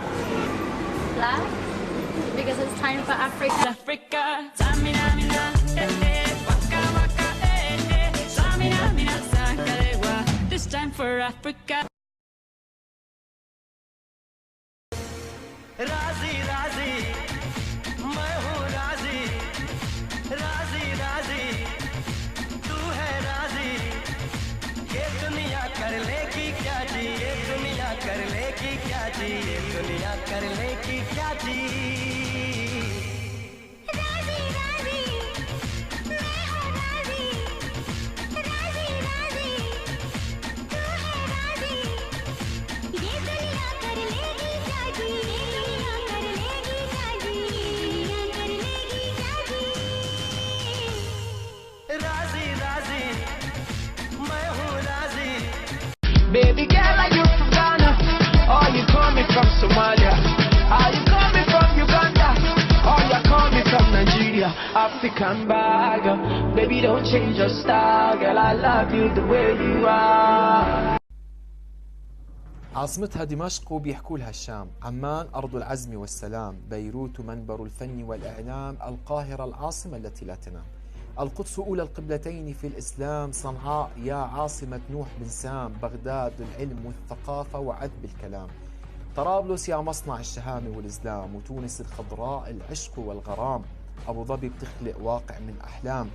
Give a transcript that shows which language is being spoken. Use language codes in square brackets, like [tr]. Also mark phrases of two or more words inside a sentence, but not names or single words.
[en] Black? Because it's time for Africa. Africa. Samina, mina, waka, waka, Samina, mina, sakarewa. This time for Africa. [hi] राजी राजी मैं हूँ राजी राजी राजी तू है राजी ये दुनिया कर लेगी क्या जी ये दुनिया कर लेगी क्या जी ये दुनिया कर लेगी क्या जी राजी राजी मैं हूँ राजी राजी राजी तू है राजी ये दुनिया कर लेगी क्या जी ये दुनिया कर लेगी क्या जी दुनिया कर लेगी क्या जी राजी राजी मैं हूँ राजी [en] Baby girl, are you from Ghana? Or you coming from Somalia? Are you coming from Uganda? Or you coming from Nigeria? African bag, baby don't change your style, girl I love you the way you are. [ar] عاصمتها دمشق وبيحكوا لها الشام، عمان أرض العزم والسلام، بيروت منبر الفن والإعلام، القاهرة العاصمة التي لا تنام، القدس أولى القبلتين في الإسلام، صنعاء يا عاصمة نوح بن سام، بغداد العلم والثقافة وعذب الكلام، طرابلس يا مصنع الشهامة والإسلام، وتونس الخضراء العشق والغرام، أبو ظبي بتخلق واقع من أحلام،